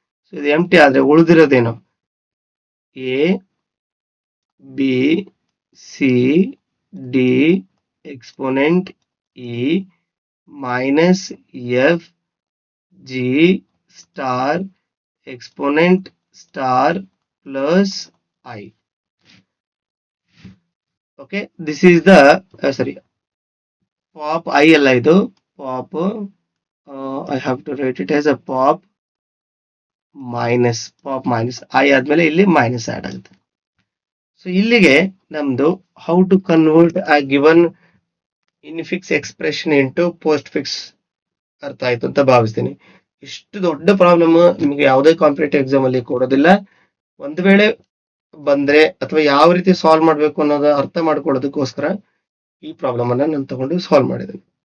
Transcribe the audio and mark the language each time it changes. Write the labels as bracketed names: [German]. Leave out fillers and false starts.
[Kannada] So ಇದು ಎಂಟಿ ಆದ್ರೆ ಉಳಿದಿರೋದೇನು, A B C D exponent E [English] minus f g star exponent star plus I. Okay, this is the sorry, pop I [Kannada] alla idu [English] pop, I have to write it as a pop minus I [Kannada] ಆದ್ಮೇಲೆ ಇಲ್ಲಿ minus add ಆಗುತ್ತೆ. So ಇಲ್ಲಿಗೆ ನಮ್ದು [English] how to convert a given infix expression into postfix [Kannada] ಅರ್ಥ ಆಯ್ತು ಅಂತ ಭಾವಿಸ್ತೀನಿ. ಇಷ್ಟು ದೊಡ್ಡ ಪ್ರಾಬ್ಲಮ್ ನಿಮಗೆ ಯಾವುದೇ ಕಾಂಪಿಟೇಟಿವ್ ಎಕ್ಸಾಮ್ ಅಲ್ಲಿ ಕೊಡೋದಿಲ್ಲ. ಒಂದು ವೇಳೆ ಬಂದ್ರೆ ಅಥವಾ ಯಾವ ರೀತಿ ಸಾಲ್ವ್ ಮಾಡಬೇಕು ಅನ್ನೋದು ಅರ್ಥ ಮಾಡ್ಕೊಳ್ಳೋದಕ್ಕೋಸ್ಕರ ಈ ಪ್ರಾಬ್ಲಮ್ ಅನ್ನ ನಾನು ತಗೊಂಡು ಸಾಲ್ವ್ ಮಾಡಿದ್ದೀನಿ.